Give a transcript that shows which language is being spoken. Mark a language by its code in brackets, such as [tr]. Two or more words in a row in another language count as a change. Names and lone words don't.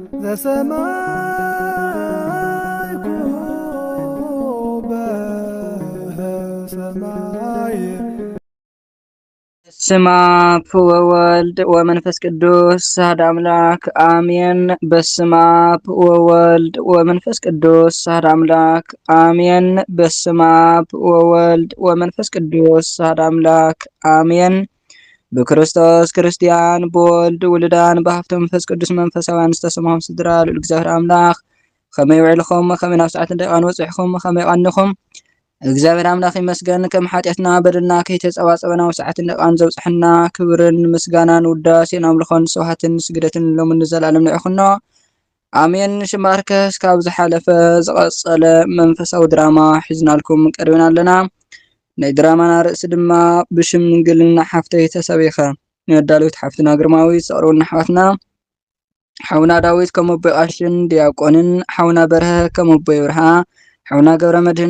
[gez] ስማ ወወልድ ወመንፈስ ቅዱስ አሐዱ አምላክ አሜን። በስመ አብ ወወልድ ወመንፈስ ቅዱስ አሐዱ አምላክ አሜን። በስመ አብ ወወልድ ወመንፈስ ቅዱስ አሐዱ አምላክ አሜን። በክርስቶስ ክርስቲያን በወልድ ውሉዳን በሀብተ መንፈስ ቅዱስ መንፈሳውያን [ti] ዝተሰማሁም ስድራ ልዑል እግዚአብሔር አምላክ ከመይ ውዕልኩም ከመይ ናብ ሰዓት ደቂቃን ወፂሕኩም ከመይ ቀንኩም እግዚአብሔር አምላክ ይመስገን። ከም ኃጢአትና በደልና ከይተጸዋጸበና ወሰዓትን ደቂቃን ዘብጽሕና ክብርን ምስጋናን ውዳሴን አምልኾን ስብሐትን ስግደትን ሎምን ዘላለም ንዕኹኖ አሜን። ሽማርከስ ካብ ዝሓለፈ ዝቐጸለ መንፈሳዊ ድራማ ሒዝናልኩም ቀርበና ኣለና። ናይ ድራማና ርእሲ ድማ ብሽምግልና ሓፍተይ ተሰቢኸ ነዳሉት ሓፍትና ግርማዊት ዘቕርቡልና ኣሕዋትና ሓውና ዳዊት ከም ኣቦይ ቃልሽን ዲያቆንን ሓውና በርሀ ከም ኣቦይ ብርሃ ሓውና ገብረ መድህን